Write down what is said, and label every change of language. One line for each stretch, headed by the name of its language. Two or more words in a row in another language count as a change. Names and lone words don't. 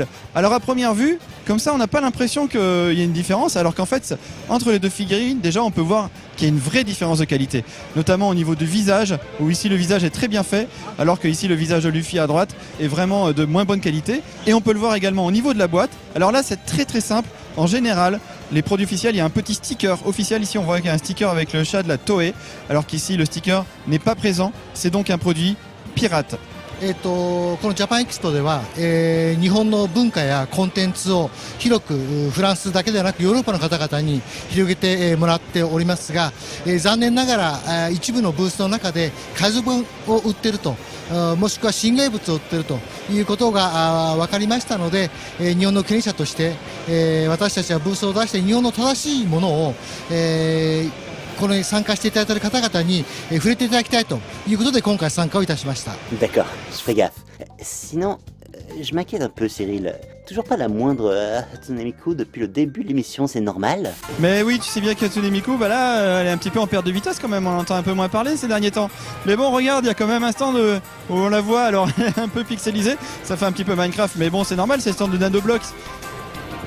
French: Alors à première vue, comme ça on n'a pas l'impression qu'il y a une différence, alors qu'en fait, entre les deux figurines, déjà on peut voir qu'il y a une vraie différence de qualité, notamment au niveau du visage, où ici le visage est très bien fait, alors que ici le visage de Luffy à droite est vraiment de moins bonne qualité. Et on peut le voir également au niveau de la boîte. Alors là c'est très très simple, en général les produits officiels, il y a un petit sticker officiel, ici on voit qu'il y a un sticker avec le chat de la Toei, alors qu'ici le sticker n'est pas présent, c'est donc un produit pirate.
Japanese: このジャパンエキスポでは、日本の文化やコンテンツを広くフランスだけではなくヨーロッパの方々に広げてもらっておりますが、残念ながら一部のブースの中で海賊版を売っていると、もしくは新芸物を売っているということが分かりましたので、日本の権利者として、私たちはブースを出して日本の正しいものを、この参加していただいている方々に触れていただきたいということで今回参加をいたしました。
French: D'accord, je fais gaffe. Sinon, je m'inquiète un peu Cyril. Toujours pas la moindre Hatsune Miku depuis le début de l'émission, c'est normal? Mais oui, tu sais bien qu'Hatsune Miku, bah là, elle est un petit peu en perte de vitesse quand même, on entend un peu moins parler ces derniers temps. Mais bon, regarde, il y a quand même un stand où on la voit, alors elle est un peu pixelisée, ça fait un petit peu Minecraft, mais bon, c'est normal, c'est le stand de Nanoblox.